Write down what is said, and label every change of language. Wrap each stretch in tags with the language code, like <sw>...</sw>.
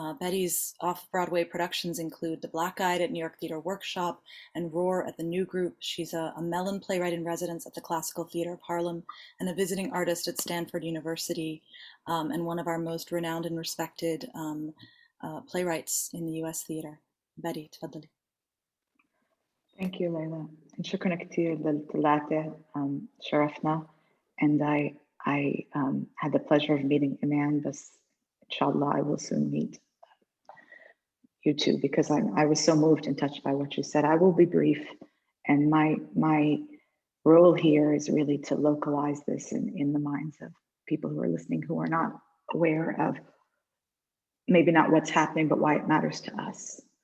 <en>Betty's off-Broadway productions include The Black Eyed at New York Theater Workshop and Roar at the New Group. She's a Mellon playwright in residence at the Classical Theater of Harlem and a visiting artist at Stanford University, and one of our most renowned and respected playwrights in the US theater. Betty,</en> <ar>تفضلي.</ar> <en>Thank you, Layla. And</en> <ar>شكرا كتير للثلاثة. شرفنا.</ar> <en>And I had the pleasure of meeting Iman, but inshallah I will soon meet you too, because I was so moved and touched by what you said. I will be brief, and my role here is really to localize this in the minds of people who are listening, who are not aware of maybe not what's happening, but why it matters to us.</en>